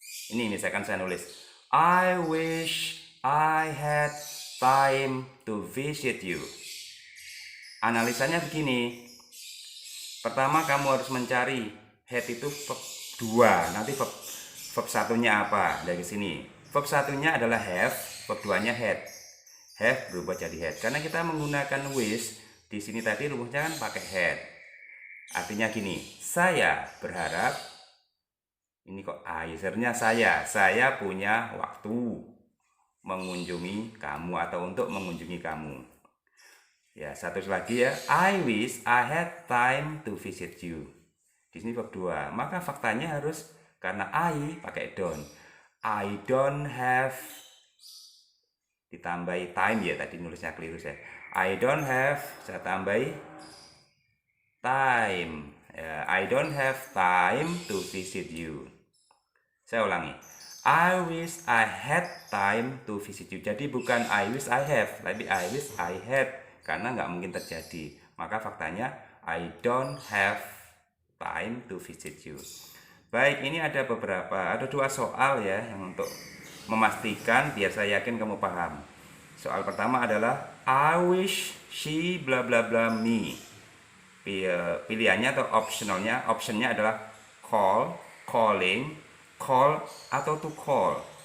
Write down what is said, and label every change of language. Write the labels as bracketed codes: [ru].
[id] Ini misalkan saya nulis [en] I wish I had time to visit you. [id] Analisanya begini. Pertama kamu harus mencari head itu verb 2. Nanti verb satunya apa dari sini. Verb satunya adalah have, verb 2-nya had. Have berubah jadi had. Karena kita menggunakan wish, di sini tadi rumusnya kan pakai had. Artinya gini, saya berharap, ini kok usernya saya punya waktu mengunjungi kamu atau untuk mengunjungi kamu. Ya, satu lagi ya, [en] I wish I had time to visit you. [id] Di sini verb 2. Maka faktanya harus karena I pakai don't. [en] I don't have, [id] ditambahi time ya, tadi nulisnya keliru saya. [en] I don't have, [id] saya tambahi [en] time. Ya, I don't have time to visit you. [id] Saya ulangi. [en] I wish I had time to visit you. [id] Jadi bukan [en] I wish I have, tapi I wish I had, [id] karena nggak mungkin terjadi. Maka faktanya [en] I don't have time to visit you. [id] Baik, ini ada dua soal ya yang untuk memastikan biar saya yakin kamu paham. Soal pertama adalah [en] I wish she bla bla bla me. [id] Pilihannya atau optionnya adalah call, calling, call atau to call.